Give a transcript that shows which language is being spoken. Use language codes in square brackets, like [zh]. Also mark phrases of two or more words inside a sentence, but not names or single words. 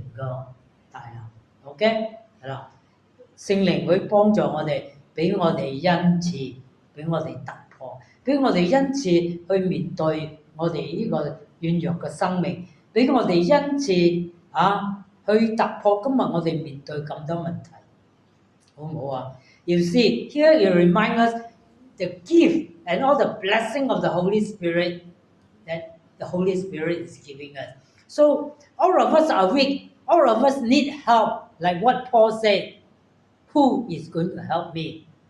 [yue] 個大能。OK， 係啦，聖靈會幫助我哋，俾我哋恩賜，俾我哋突破，俾我哋恩賜去面對我哋呢個軟弱嘅生命，俾我哋恩賜去突破今日我哋面對咁多問題，好唔好啊 ？ [en] You see, here you remind us the gift and all the blessing of the Holy Spirit that the Holy Spirit is giving us. So all of us are weak. All of us need help. Like what Paul said, who is going to help me?